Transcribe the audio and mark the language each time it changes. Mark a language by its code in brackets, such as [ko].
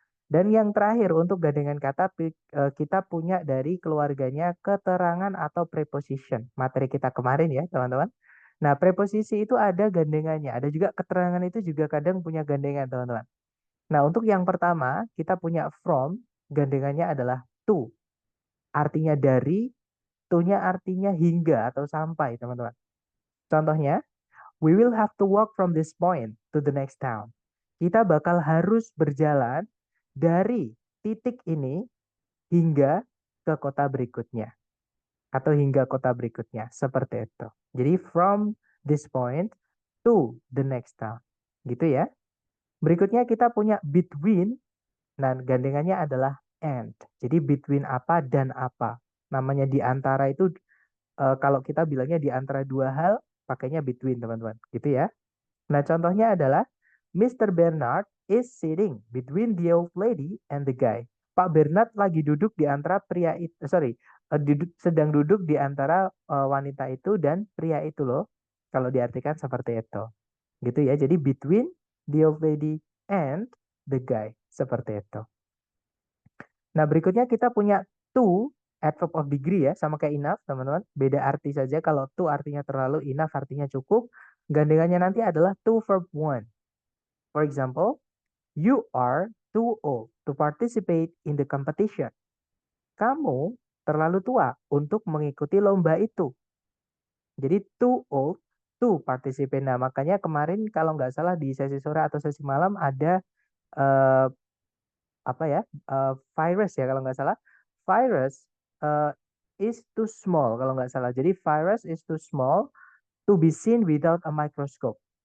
[id] Dan yang terakhir untuk gandengan kata kita punya dari keluarganya keterangan atau preposition. Materi kita kemarin ya, teman-teman. Nah, preposisi itu ada gandengannya, ada juga keterangan itu juga kadang punya gandengan, teman-teman. Nah, untuk yang pertama, kita punya from, gandengannya adalah to. Artinya dari, to-nya artinya hingga atau sampai, teman-teman. Contohnya, [en] we will have to walk from this point to the next town. [id] Kita bakal harus berjalan dari titik ini hingga ke kota berikutnya atau hingga kota berikutnya seperti itu. [en] Jadi from this point to the next town. [id] Gitu ya. Berikutnya kita punya between. Nah, gandengannya adalah and. Jadi between apa dan apa. Namanya di antara itu kalau kita bilangnya di antara dua hal pakainya between, teman-teman. Gitu ya. [en] Nah, contohnya adalah Mr. Bernard is sitting between the old lady and the guy. [id] Pak Bernard lagi duduk di antara pria itu, sedang duduk di antara wanita itu dan pria itu loh. Kalau diartikan seperti itu. Gitu ya. [en] Jadi between the old lady and the guy. [id] Seperti itu. Nah, berikutnya kita punya to, adverb of degree ya, sama kayak enough, teman-teman. Beda arti saja. Kalau to artinya terlalu, enough artinya cukup. Gandengannya nanti adalah to verb one. [en] For example, you are too old to participate in the competition. [id] Kamu terlalu tua untuk mengikuti lomba itu. [en] Jadi too old to participate. [id] Nah, makanya kemarin kalau nggak salah di sesi sore atau sesi malam ada eh, apa ya virus ya kalau nggak salah. [en] Virus eh, is too small [id] kalau nggak salah. [en] Jadi virus is too small to be seen without a microscope.